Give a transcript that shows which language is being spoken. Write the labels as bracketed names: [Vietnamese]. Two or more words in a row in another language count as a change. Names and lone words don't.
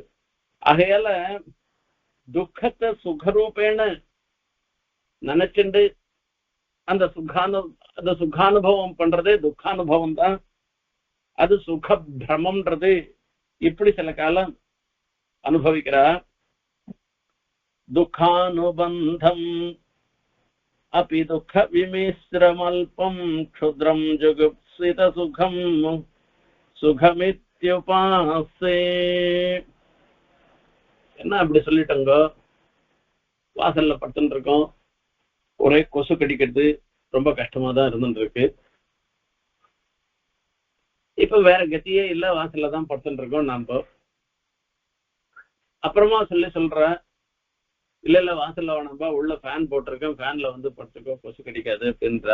[Tamil] ஆகையால துக்கத்தை சுகரூபேன நினைச்சுண்டு அந்த சுகானுபவம் பண்றதே துக்கானுபவம் தான். அது சுக பிரமம்ன்றது இப்படி சில காலம் அனுபவிக்கிறா. [Sanskrit] துக்கானுபந்தம் अपि दुःख विमिश्रमल्पं क्षुद्रं जुगुप्सित सुखमित्युपासे. [Tamil] என்ன அப்படி சொல்லிட்டங்க, வாசல்ல படுத்துட்டு இருக்கோம், ஒரே கொசு கடிக்கிறது, ரொம்ப கஷ்டமா தான் இருந்துட்டு இருக்கு. இப்ப வேற கத்தியே இல்ல, வாசல்ல தான் படுத்துட்டு இருக்கோம் நாம. அப்புறமா சொல்ற, இல்ல வாசல்ல வேணாம்பா, உள்ள ஃபேன் போட்டிருக்கேன், ஃபேன்ல படுத்துக்கோ, கொசு கடிக்காது அப்படின்றா.